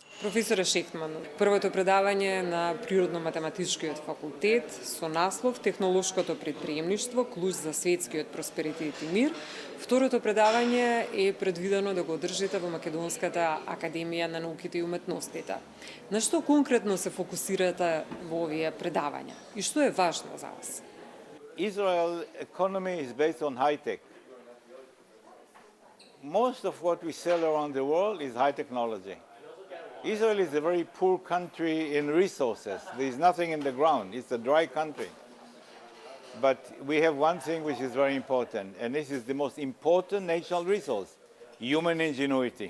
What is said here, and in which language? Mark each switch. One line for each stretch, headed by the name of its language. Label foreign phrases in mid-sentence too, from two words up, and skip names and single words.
Macedonian: Професоре Шехтман, првото предавање на Природно-математичкиот факултет со наслов Технолошкото предприемништво, клуч за светскиот просперитет и мир. Второто предавање е предвидено да го одржите во Македонската академија на науките и уметностите. На што конкретно се фокусирате во овие предавања и што е важно за вас?
English: Israel's economy is based on high tech. Most of what we sell around the world is high technology. Israel is a very poor country in resources. There is nothing in the ground. It's a dry country. But we have one thing which is very important, and this is the most important natural resource, human ingenuity.